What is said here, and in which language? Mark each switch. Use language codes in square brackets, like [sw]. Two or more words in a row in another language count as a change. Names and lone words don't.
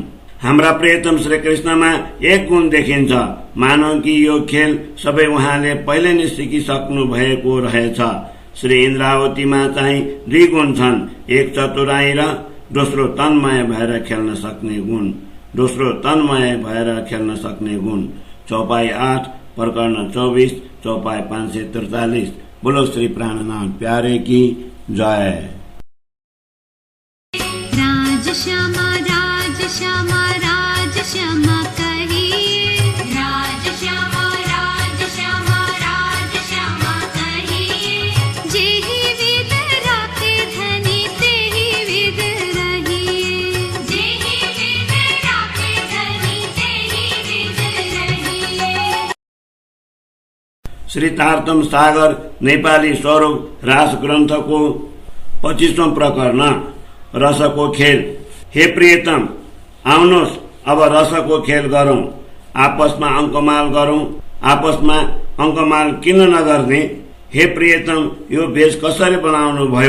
[ne] हाम्रा प्रियतम श्रीकृष्णमा एक गुण देखिन्छ, मानौ कि यो खेल सबै उहाँले पहिले नै सिकिसक्नु भएको रहेछ। श्री इन्द्रावतीमा चाहिँ 2 गुण छन्, एक चतुराई र दोस्रो तन्मय भएर खेल्न सक्ने गुण। दोस्रो तन्मय भएर खेल्न सक्ने गुण। चौपाई 8 प्रकरण 24 चौपाई 543। [hi] बोलो श्री प्राणनाथ प्यारे की जय। राजश्यामा राजश्यामा राजश्यामा कहिए, राजश्यामा राजश्यामा राजश्यामा कहिए। जेहि विद राखे धनी तेहि विद रहिए, जेहि विद राखे धनी तेहि विद रहिए। [ne] श्री तारतम सागर नेपाली स्वरूप रास ग्रन्थको 25औं प्रकरण रसको खेल। हे प्रियतम, आउनुहोस् अब रसको खेल गरौं, आपसमा अङ्कमाल गरौं। आपसमा अङ्कमाल किन नगर्ने? हे प्रियतम, यो भेष कसरी बनाउनु भयो?